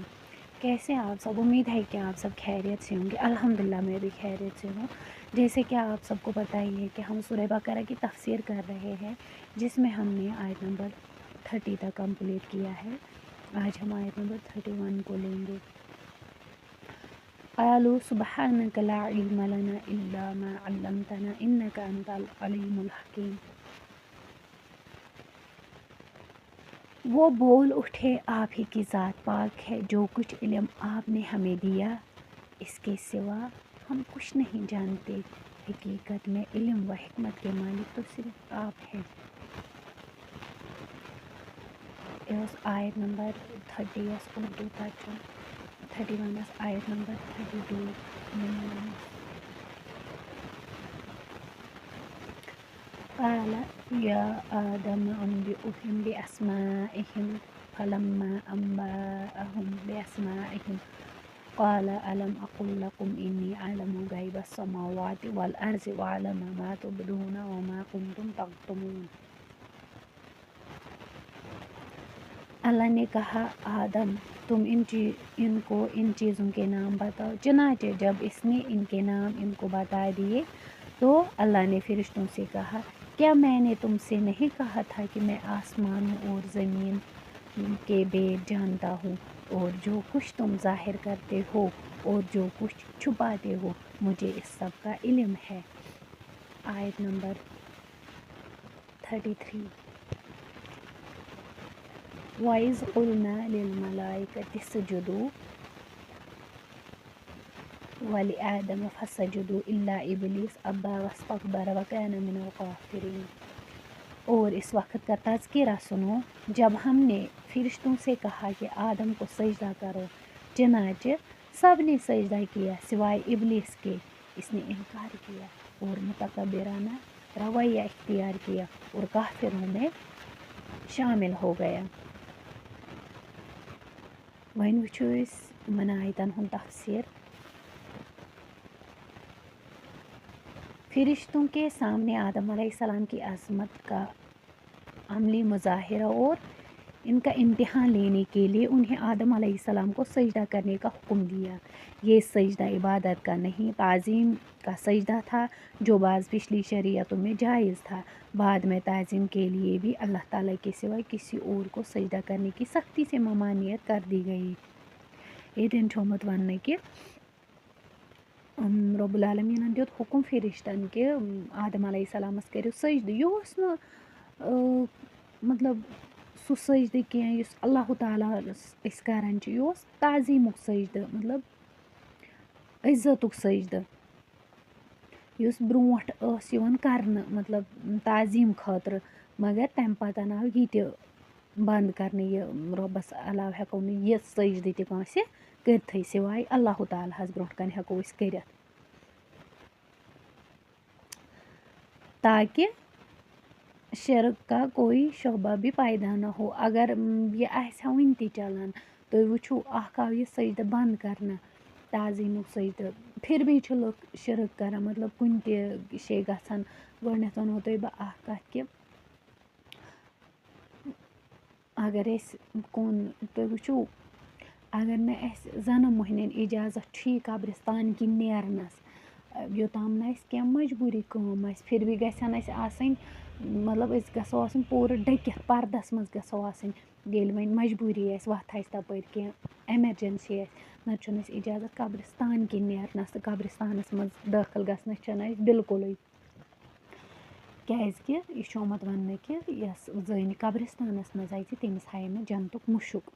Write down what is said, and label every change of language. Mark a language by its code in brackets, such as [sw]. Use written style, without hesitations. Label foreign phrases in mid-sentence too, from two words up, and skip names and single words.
[ur] کیسے ہیں آپ سب؟ امید ہے کہ آپ سب خیریت سے ہوں گے۔ الحمدللہ میں بھی خیریت سے ہوں۔ جیسے کہ آپ سب کو پتہ ہی ہے کہ ہم سورہ بقرہ کی تفسیر کر رہے ہیں، جس میں ہم نے آیت نمبر 30 تک کمپلیٹ کیا ہے۔ آج ہم آیت نمبر 31 کو لیں گے۔ [ar] قالوا سبحانك لا علم لنا الا ما علمتنا انك انت العلیم الحکیم۔ [ur] وہ بول اٹھے، آپ ہی کی ذات پاک ہے، جو کچھ علم آپ نے ہمیں دیا اس کے سوا ہم کچھ نہیں جانتے۔ حقیقت میں علم و حکمت کے مالک تو صرف آپ ہیں۔ آیت نمبر 30 اردو ترجمہ، 31 آیت نمبر 32 [ar] قال یا آدم انبئهم بأسمائهم فلما أنبأهم بأسمائهم قال ألم أقل لكم إني أعلم غيب السماوات والأرض وأعلم ما تبدون وما كنتم تكتمون۔ [ur] اللہ نے کہا، آدم تم ان کو ان چیزوں کے نام بتاؤ۔ چنانچہ جب اس نے ان کے نام ان کو بتا دیے تو اللہ نے فرشتوں سے کہا، کیا میں نے تم سے نہیں کہا تھا کہ میں آسمانوں اور زمین کے بید جانتا ہوں، اور جو کچھ تم ظاہر کرتے ہو اور جو کچھ چھپاتے ہو مجھے اس سب کا علم ہے۔ آیت نمبر [ar] 33 وَإِذْ قُلْنَا لِلْمَلَائِكَةِ اسْجُدُوا وَلِآدَمَ فَسَجَدُوا إِلَّا إِبْلِيسَ أَبَى وَاسْتَكْبَرَ وَكَانَ مِنَ الْكَافِرِينَ۔ [ur] اور اس وقت کا تذکرہ سنو جب ہم نے فرشتوں سے کہا کہ آدم کو سجدہ کرو، چنانچہ سب نے سجدہ کیا سوائے ابلیس کے۔ اس نے انکار کیا اور متکبرانہ رویہ اختیار کیا اور کافروں میں شامل ہو گیا۔ [ks] وۄنۍ وٕچھو أسۍ یِمن آیتن ہُنٛد تفسیر۔ [ur] فرشتوں کے سامنے آدم علیہ السلام کی عظمت کا عملی مظاہرہ اور ان کا امتحان لینے کے لیے انہیں آدم علیہ السلام کو سجدہ کرنے کا حکم دیا۔ یہ سجدہ عبادت کا نہیں، تعظیم کا سجدہ تھا، جو بعض پچھلی شریعتوں میں جائز تھا۔ بعد میں تعظیم کے لیے بھی اللہ تعالیٰ کے سوا کسی اور کو سجدہ کرنے کی سختی سے ممانعت کر دی گئی۔ [ks] ییٚتٮ۪ن چھُ آمُت وننہٕ کہِ رۄب العالمیٖنن دیُت حکم فرشتن کہ آدم علیہ السلامس کٔرِو سجدٕ۔ یہِ اوس نہٕ مطلب سُہ سجدٕ کینٛہہ یُس اللہ تعالیٰ أسۍ کران چھِ، یہِ اوس تعظیٖمُک سجدٕ، مطلب عزتُک سجدٕ، یُس برونٛٹھ ٲس یِوان کرنہٕ مطلب تعظیٖم خٲطرٕ، مگر تمہِ پتہٕ آو یہِ تہِ بنٛد کرنہٕ، یہِ رۄبس علاوٕ ہٮ۪کو نہٕ یہِ سجدٕ تہِ کٲنٛسہِ کٔرتھٕے سوائے اللہ تعالیٰ ہس برونٛٹھ کَنہِ ہٮ۪کو أسۍ کٔرِتھ، [ur] تاکہ شرک کا کوئی شعبہ بھی پیدا نہ ہو۔ [ks] اگر یہِ آسہِ ہا وُنہِ تہِ چلان، تُہۍ وٕچھِو اکھ آو یہِ سجدٕ بنٛد کرنہٕ، تعظیٖمُک سجدٕ، [ur] پھر بھی [ks] چھِ لُکھ شرک کران، مطلب کُنہِ تہِ جایہِ گژھان۔ گۄڈٕنٮ۪تھ ونہو تۄہہِ بہٕ اکھ کتھ کہِ اگر أسۍ تُہۍ وٕچھِو اگر نہٕ اَسہِ زنان مۄہنین اِجازت چھُ یہِ قبرستان کِنۍ نیرنس، یوٚتام نہٕ اَسہِ کینٛہہ مجبوٗری کٲم آسہِ، [ur] پھر بھی [ks] گژھن اَسہِ آسٕنۍ مطلب أسۍ گژھو آسٕنۍ پوٗرٕ ڈٔکِتھ، پردس منٛز گژھو آسٕنۍ، ییٚلہِ وۄنۍ مجبوٗری آسہِ، وتھ آسہِ تپٲرۍ کینٛہہ ایمرجنسی آسہِ، نتہٕ چھُنہٕ اَسہِ اِجازت قبرستان کِنۍ نیرنس تہٕ قبرستانس منٛز دٲخل گژھنس چھنہٕ اَسہِ بالکُلٕے، کیازِ کہِ یہِ چھُ آمُت وننہٕ کہِ یۄس زٔنۍ قبرستانس منٛز اژِ تٔمِس ہایہِ نہٕ جنتُک مُشُک۔